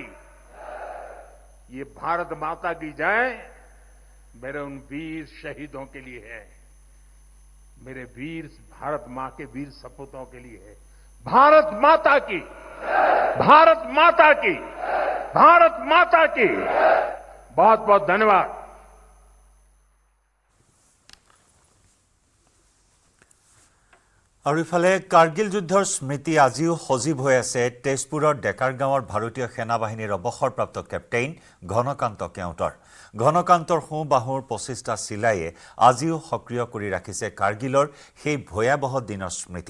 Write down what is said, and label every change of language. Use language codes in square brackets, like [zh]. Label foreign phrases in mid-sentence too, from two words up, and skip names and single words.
[hi] ये भारत माता की जय मेरे उन वीर शहीदों के लिए है, मेरे वीर भारत मां के वीर सपूतों के लिए है। भारत माता की, भारत माता की, भारत माता की। बहुत बहुत धन्यवाद। [as] আৰু ইফালে কাৰ্গিল যুদ্ধৰ স্মৃতি আজিও সজীৱ হৈ আছে তেজপুৰৰ ডেকাৰ গাঁৱৰ ভাৰতীয় সেনা বাহিনীৰ অৱসৰপ্ৰাপ্ত কেপ্টেইন ঘনকান্ত কেওটৰ। ঘনকান্তৰ সোঁবাহুৰ 25টা চিলাইয়ে আজিও সক্ৰিয় কৰি ৰাখিছে কাৰ্গিলৰ সেই ভয়াৱহ দিনৰ স্মৃতি।